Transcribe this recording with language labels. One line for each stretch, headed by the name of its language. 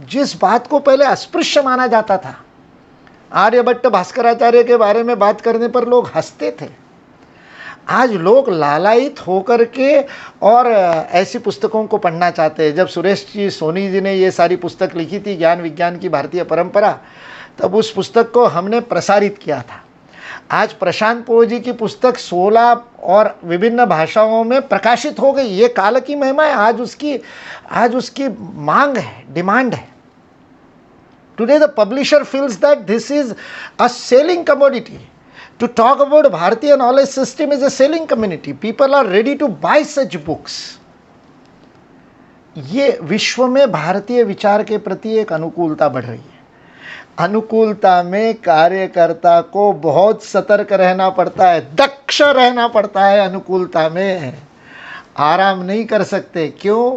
Hindi: जिस बात को पहले अस्पृश्य माना जाता था, आर्यभट्ट, भास्कराचार्य के बारे में बात करने पर लोग हंसते थे, आज लोग लालायित होकर के और ऐसी पुस्तकों को पढ़ना चाहते हैं। जब सुरेश जी सोनी जी ने ये सारी पुस्तक लिखी थी, ज्ञान विज्ञान की भारतीय परंपरा, तब उस पुस्तक को हमने प्रसारित किया था। आज प्रशांत पोळ जी की पुस्तक 16 और विभिन्न भाषाओं में प्रकाशित हो गई। ये काल की महिमा है। आज उसकी मांग है, डिमांड है।
English: Today the publisher feels that this is a selling commodity. To talk about Bharatiya knowledge system is a selling community. People are ready to buy such books.
Hindi: ये विश्व में भारतीय विचार के प्रति एक अनुकूलता बढ़ रही है। अनुकूलता में कार्यकर्ता को बहुत सतर्क रहना पड़ता है, दक्ष रहना पड़ता है। अनुकूलता में आराम नहीं कर सकते। क्यों?